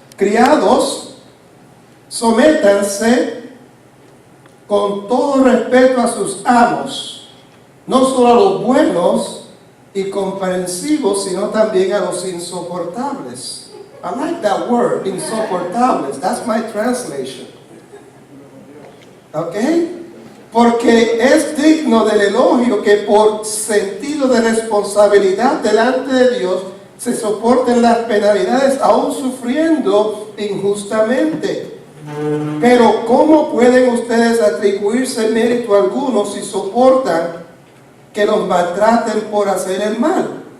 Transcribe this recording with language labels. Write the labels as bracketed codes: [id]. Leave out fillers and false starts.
[es] Criados, sométanse con todo respeto a sus amos, no solo a los buenos y comprensivos, sino también a los insoportables. [en] I like that word, insoportables. That's my translation. ¿Ok? [es] Porque es digno del elogio que por sentido de responsabilidad delante de Dios se soporten las penalidades aún sufriendo injustamente. Pero ¿cómo pueden ustedes atribuirse mérito alguno si soportan que los maltraten por hacer el mal?